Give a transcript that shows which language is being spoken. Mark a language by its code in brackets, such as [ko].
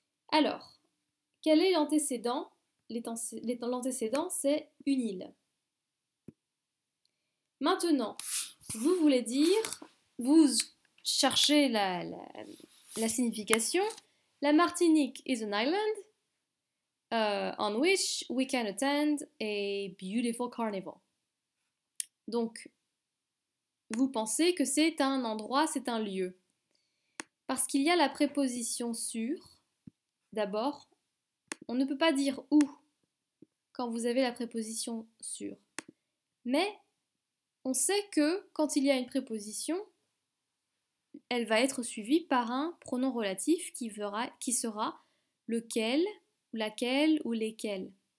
[fr] Alors, quel est l'antécédent? L'antécédent, c'est une île. Maintenant, vous voulez dire, vous cherchez la signification. [en] La Martinique is an island on which we can attend a beautiful carnival. [fr] Donc, vous pensez que c'est un endroit, c'est un lieu. Parce qu'il y a la préposition sur. D'abord, on ne peut pas dire où quand vous avez la préposition sur. Mais on sait que quand il y a une préposition, elle va être suivie par un pronom relatif qui sera lequel, laquelle ou lesquels.